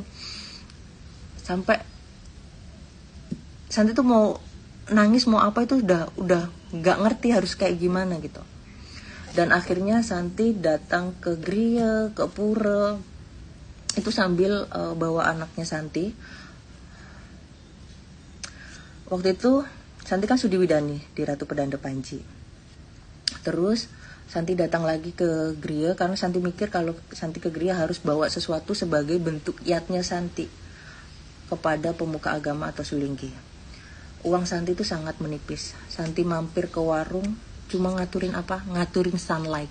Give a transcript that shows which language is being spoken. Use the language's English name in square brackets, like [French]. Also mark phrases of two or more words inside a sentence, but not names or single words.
[Indonesian] Sampai Santi tuh mau nangis mau apa itu udah nggak ngerti harus kayak gimana gitu. Dan akhirnya Santi datang ke Griya, ke Pura, itu sambil bawa anaknya Santi. Waktu itu Santi kan Sudiwidani di Ratu Pedanda Panji. Terus Santi datang lagi ke Gria karena Santi mikir kalau Santi ke Gria harus bawa sesuatu sebagai bentuk yatnya Santi kepada pemuka agama atau sulinggi. Uang Santi itu sangat menipis. Santi mampir ke warung cuma ngaturin apa? Ngaturin sunlight.